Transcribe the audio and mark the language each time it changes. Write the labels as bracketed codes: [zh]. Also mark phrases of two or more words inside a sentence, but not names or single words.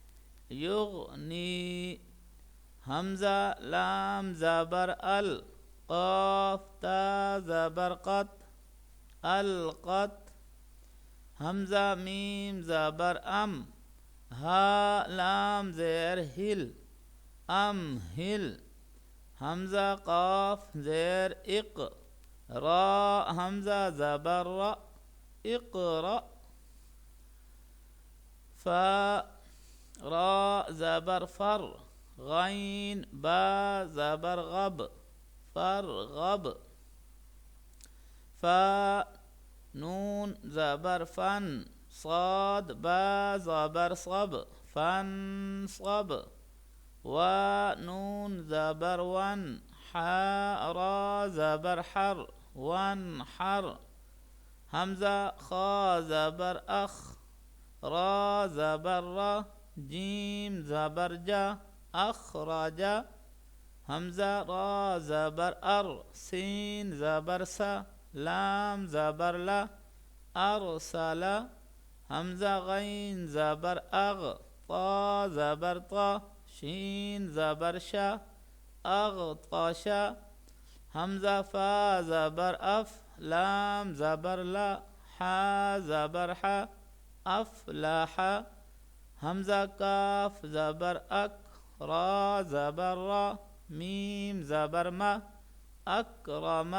[ur] یغنی حمزہ لام زبر ال قاف تا زبر قط القط حمزہ میم زبر ام ہا لام زیر ہل ام ہل حمزہ قاف زیر اق را حمزہ زبر را اقرا فا را زبر فر غین با زبر غب فرغب فا نون زبر فن صاد با زبر صب فانصب و نون زبر ون حا را زبر حر وانحر حمزہ خا زبر اخ را زبر را جیم زبر جا اخرج حمزہ را زبر ار سین زبر سا لام زبر لا ارسل حمزہ غین زبر اغ طا زبر طا شین زبر شا اغطش، حمزہ فا زبر اف، لام زبر لا، حا زبر حا، افلح، حمزہ کاف زبر اک، را زبر را، میم زبر ما، اکرم۔